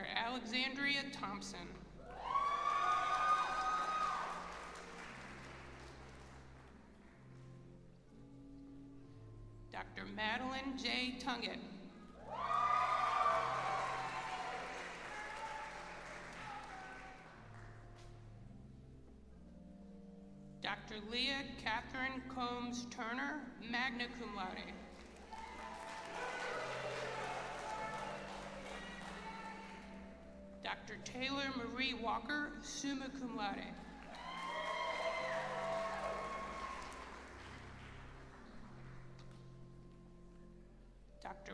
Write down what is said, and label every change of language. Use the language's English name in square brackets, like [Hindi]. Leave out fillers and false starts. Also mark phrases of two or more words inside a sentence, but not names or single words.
[English] Alexandria Thompson. Dr. Madeline J. Tungett. Dr. Leah Catherine Combs Turner, [Latin] magna cum laude. [English] Dr. Taylor Marie Walker, [Latin] summa cum laude. [English] Dr.